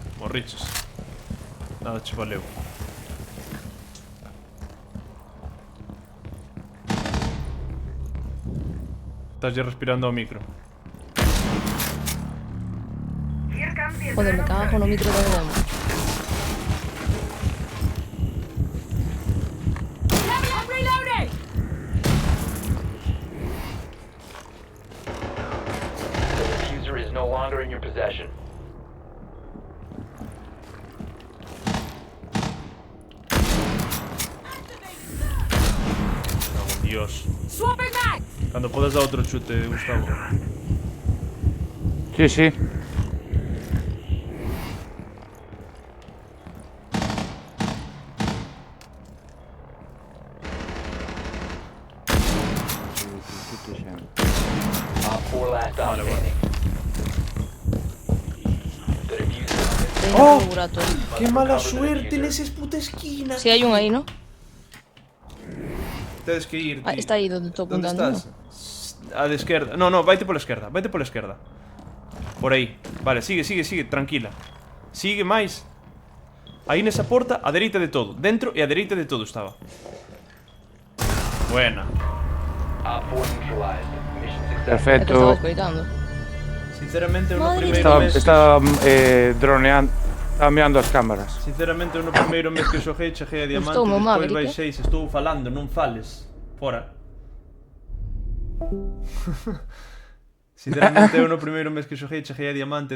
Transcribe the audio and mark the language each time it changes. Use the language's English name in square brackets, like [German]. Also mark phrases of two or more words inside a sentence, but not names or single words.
[Galician] Morriches. Nada che valeu. Estás respirando ao micro. [English] Here comes the [Galician] Joder, me cago no micro de demo. [English] I'm reloading! The diffuser is no longer in your possession. [Galician] Oh, Dios. [English] Swapping back! [Galician] Cando podes dar outro chute, Gustavo. Sí, sí. [English] Op 4 last stop standing. The diffuser [Spanish] Tengo Oh! que laboratorio. Que mala suerte neses puta esquina. Si hay un ahí, ¿no? [Galician] Tedes que ir, Ah, ti. está ahí donde estou [Spanish] Donde [Galician] apuntando. [Spanish] estás? [Galician] A de esquerda. No, no, vaite pola esquerda. Vaite pola esquerda. Por aí. Vale, sigue, sigue, sigue. Tranquila. Sigue máis. Aí nesa porta, a dereita de todo. Dentro e a dereita de todo estaba. Buena. [English] Op 4 neutralized. Mission success. [Galician] É que Perfecto. estaba escoitando. Sinceramente, eu no Madre primeiro mes... Estaba droneando. Estaba mirando as cámaras. Sinceramente, eu no primeiro mes que xoguei, cheguei a diamante. Gustou o meu Despois Maverick, baixei, se estou falando, non fales. Fora. Sinceramente, eu no primeiro mes que xoguei, cheguei a diamante.